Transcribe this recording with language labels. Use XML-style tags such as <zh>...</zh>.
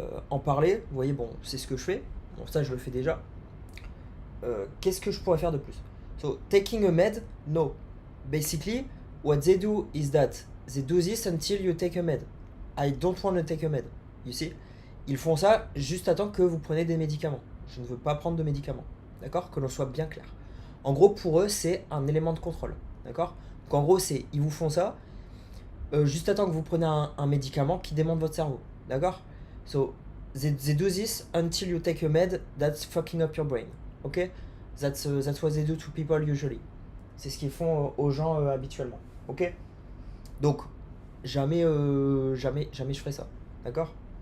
<fr>En parler, vous voyez, bon, c'est ce que je fais. Bon, ça, je le fais déjà. Qu'est-ce que je pourrais faire de plus?</fr> <en>So, taking a med, no. Basically, what they do is that they do this until you take a med. I don't want to take a med. You see?</en> <fr>Ils font ça juste à temps que vous prenez des médicaments. Je ne veux pas prendre de médicaments. D'accord? Que l'on soit bien clair. En gros, pour eux, c'est un élément de contrôle. D'accord? Donc en gros, ils vous font ça juste à temps que vous prenez un médicament qui démonte votre cerveau. D'accord?</fr> <en>So, they do this until you take a med that's fucking up your brain. Ok? That's what they do to people usually.</en> <fr>C'est ce qu'ils font aux gens habituellement. Ok? Donc, jamais je ferai ça. D'accord?</fr>